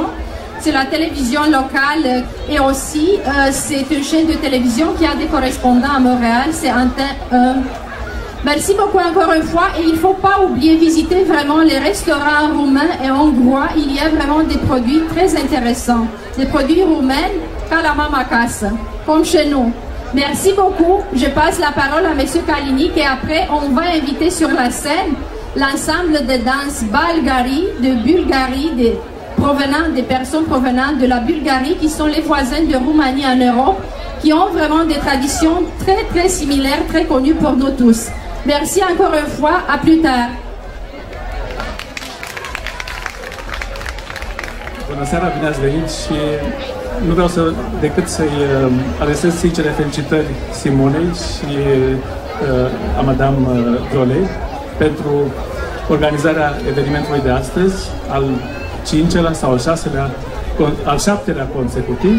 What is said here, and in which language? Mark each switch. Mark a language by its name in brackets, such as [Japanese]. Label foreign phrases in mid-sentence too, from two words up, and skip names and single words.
[French] C'est la télévision locale et aussi c'est une chaîne de télévision qui a des correspondants à Montréal, c'est Antenne 1. Merci beaucoup encore une fois, et il ne faut pas oublier visiter vraiment les restaurants roumains et hongrois. Il y a vraiment des produits très intéressants, des produits roumains [Romanian] ca la mama acasă, [French] comme chez nous. Merci beaucoup. Je passe la parole à Monsieur Kalinic et après on va inviter sur la scène l'ensemble de danse Balgari de Bulgarie, des personnes provenant de la Bulgarie qui sont les voisins de Roumanie en Europe, qui ont vraiment des traditions très très similaires, très connues pour nous tous. Merci encore une fois, à plus tard. [Romanian] Bună seara, bine ați venit și nu vreau decât să-i adresez sincere felicitări Simonei și a Madame Drolei pentru organizarea evenimentului de astăzi, al 5-lea sau al 7-lea consecutiv.